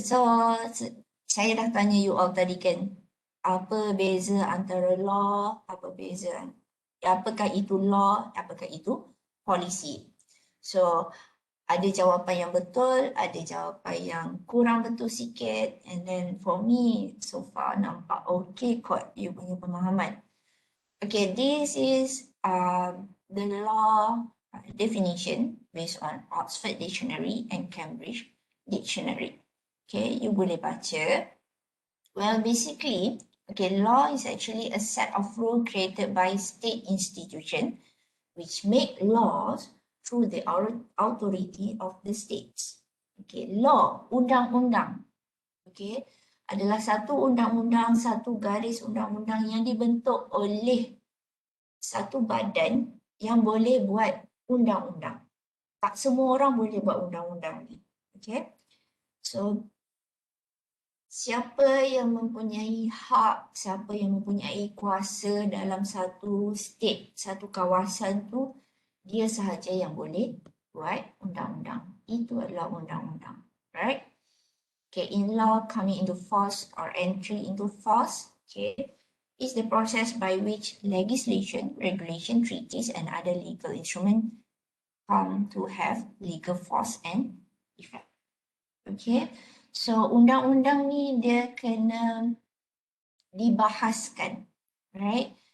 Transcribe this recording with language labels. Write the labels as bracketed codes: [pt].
[ms] So, saya dah tanya you all tadi kan, apa beza antara law, apakah itu law, apakah itu policy. So, ada jawapan yang betul, ada jawapan yang kurang betul sikit. And then for me, so far nampak okay kot you punya pemahaman. [en] Okay, this is the law definition based on Oxford Dictionary and Cambridge Dictionary. Okay, [ms] you boleh baca. [en] Well, basically, okay, law is actually a set of rules created by state institution which make laws through the authority of the states. [ms] Okay, law, undang-undang. Okay, adalah satu undang-undang, satu garis undang-undang yang dibentuk oleh satu badan yang boleh buat undang-undang. Tak semua orang boleh buat undang-undang ni. Okay, so siapa yang mempunyai hak, siapa yang mempunyai kuasa dalam satu state, satu kawasan tu, dia sahaja yang boleh buat undang-undang. Itu adalah undang-undang. Right? [en] Okay, in law coming into force or entry into force, okay, is the process by which legislation, regulation, treaties and other legal instruments come to have legal force and effect. [ms] Okay, so undang-undang ni dia kena dibahaskan, right?